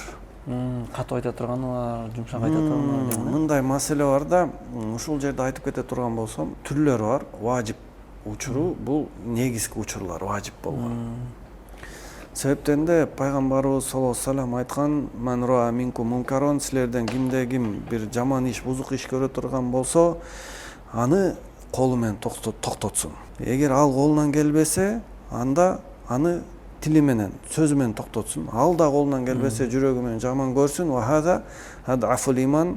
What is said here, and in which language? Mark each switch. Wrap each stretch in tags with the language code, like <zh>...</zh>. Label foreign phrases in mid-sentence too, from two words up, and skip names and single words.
<ky>Катуу айта турганы бар, жумшак айта турганы бар. Мындай маселе бар да, ушул жерде айтып кете турган болсом, түрлөрү бар. Важип учуру бул негизги учурлар важип болгон. Себептен де пайгамбарыбыз</ky> <ar>صلى الله عليه وسلم</ar> <ky>айткан:</ky> <ar>"من رأى منكم منكرا",</ar> <ky>силерден ким бир жаман иш, бузук иш көрө турган болсо, аны колу менен токтотсун. Эгер ал колунан келбесе, анда аны тили менен, сөзү менен токтотсун. Ал да колунан келбесе, жүрөгү менен жаман көрсүн.</ky> <ar>وذلك أضعف الإيمان.</ar>